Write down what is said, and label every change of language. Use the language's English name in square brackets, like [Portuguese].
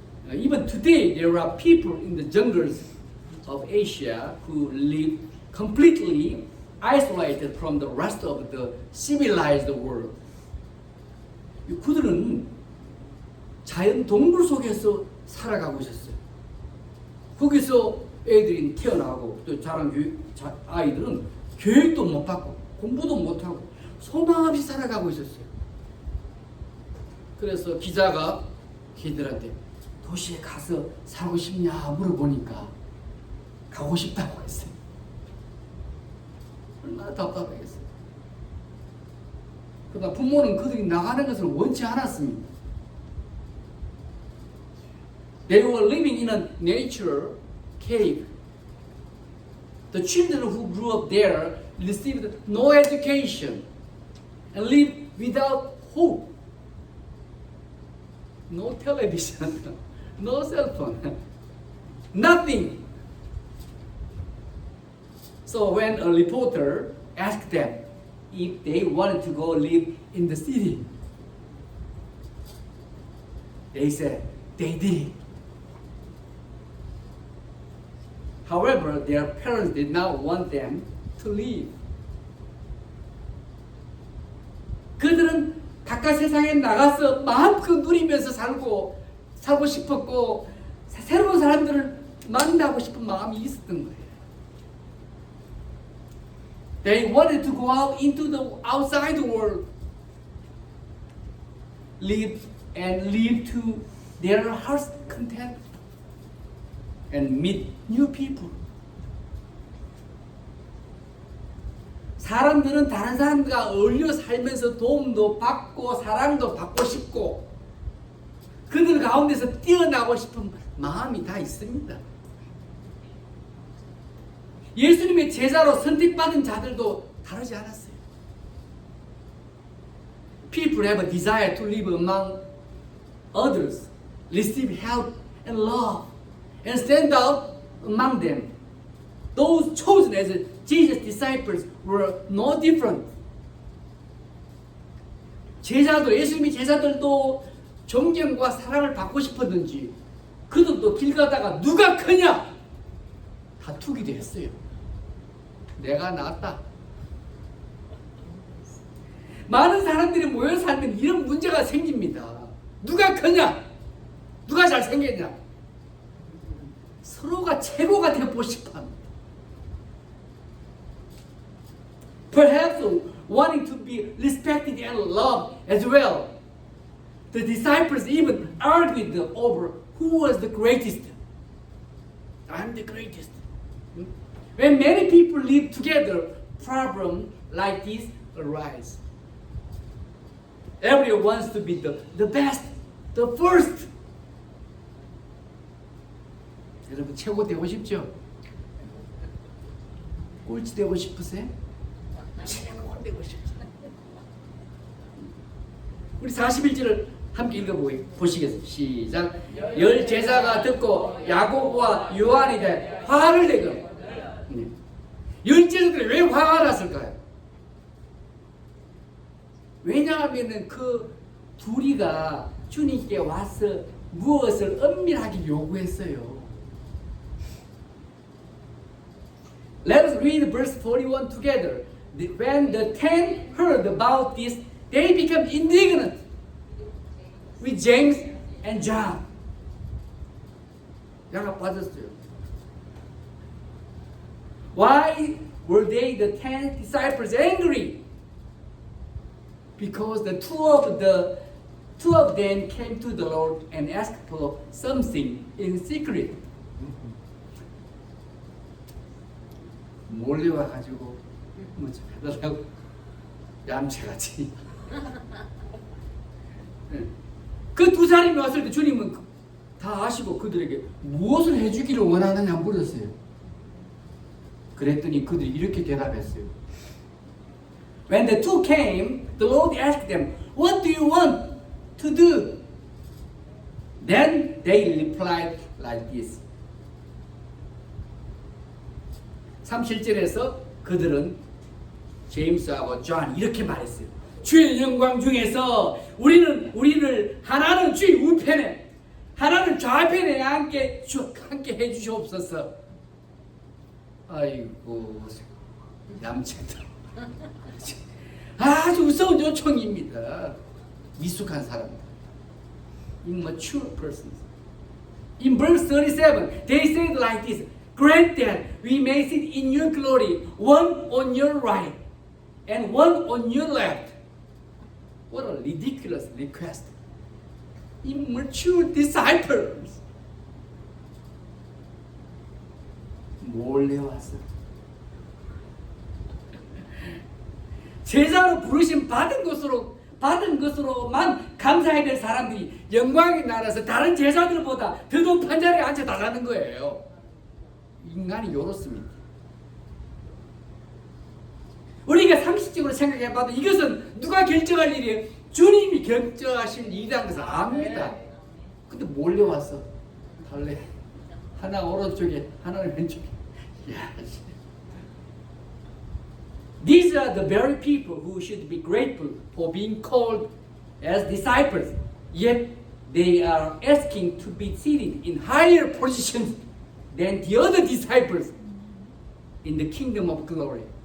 [English] Even today, there are people in the jungles of Asia who live completely isolated from the rest of the civilized world. [Korean] 그들은 자연 동굴 속에서 살아가고 있었어요. 거기서 애들이 태어나고 또 아이들은 교육도 못 받고 공부도 못 하고 소망 없이 살아가고 있었어요. 그래서 기자가 걔들한테 도시에 가서 살고 싶냐 물어보니까 가고 싶다고 했어요. 얼마나 답답하겠어요. 그러나 부모는 그들이 나가는 것을 원치 않았습니다. [English] They were living in a nature cave. The children who grew up there received no education and lived without hope. No television, no cell phone, nothing. So when a reporter asked them if they wanted to go live in the city, they said they did. However, their parents did not want them to leave. [Korean] 그들은 바깥 세상에 나가서 마음껏 누리면서 살고 싶었고 새로운 사람들을 만나고 싶은 마음이 있었던 거예요. [English] They wanted to go out into the outside world, live to their heart's content, and meet new people. [Korean] 사람들은 다른 사람들과 어울려 살면서 도움도 받고 사랑도 받고 싶고 그들 가운데서 뛰어나고 싶은 마음이 다 있습니다. 예수님의 제자로 선택받은 자들도 다르지 않았어요. [English] People have a desire to live among others, receive help and love, and stand out among them. Those chosen as Jesus' disciples were no different. [Korean] 예수님의 제자들도 존경과 사랑을 받고 싶었는지 그들도 길 가다가 누가 크냐 다투기도 했어요. 내가 낫다. 많은 사람들이 모여 살면 이런 문제가 생깁니다. 누가 크냐? 누가 잘생겼냐? 서로가 최고가 되고 싶어 합니다. [English] Perhaps wanting to be respected and loved as well. The disciples even argued over who was the greatest. I'm the greatest. When many people live together, problems like this arise. Everyone wants to be the best, the first. [Korean] 여러분 최고 되고 싶죠? 꼴찌 되고 싶으세요? 최고 되고 싶죠. 우리 41절을 함께 읽어보시겠습니다. 시작. 열 제자가 듣고 야고보와 요한이 대해 화를 내고 열 제자들이 왜 화가 났을까요? 왜냐하면 그 둘이가 주님께 와서 무엇을 은밀하게 요구했어요. [English] Let us read verse 41 together. When the 10 heard about this, they became indignant with James and John. [Korean] 야가 빠졌어요. [English] Why were they, the 10 disciples, angry? because the two of them came to the Lord and asked for something in secret. [Korean] 몰래 와가지고 뭐 좀 해달라고 얌체같이. 그 두 사람이 왔을 때 주님은 다 아시고 그들에게 무엇을 해주기를 원하느냐 물었어요. 그랬더니 그들이 이렇게 대답했어요. [English] When the two came, the Lord asked them, "What do you want to do?" Then they replied like this. [Korean] 37절에서 그들은 제임스하고 존 이렇게 말했어요. 주의 영광 중에서 우리를 하나는 주의 우편에 하나는 좌편에 함께 해주시옵소서. 아이고 얌체들. 아주 무서운 요청입니다. 미숙한 사람들. [English] Immature persons. In verse 37, they said like this: Grant that we may sit in your glory, one on your right and one on your left. What a ridiculous request. Immature disciples. [Korean] 몰래 왔어. 제자로 부르심 받은 것으로만 감사해야 될 사람들이 영광의 나라에서 다른 제자들보다 더 높은 자리에 앉혀달라는 거예요. 인간이 요렇습니다. 우리가 상식적으로 생각해봐도 이것은 누가 결정할 일이에요? 주님이 결정하실 일이라는 것을 압니다. 근데 몰려와서 달래 하나 오른쪽에 하나는 왼쪽에. [English] 야, These are the very people who should be grateful for being called as disciples. Yet they are asking to be seated in higher positions than the other disciples in the kingdom of glory.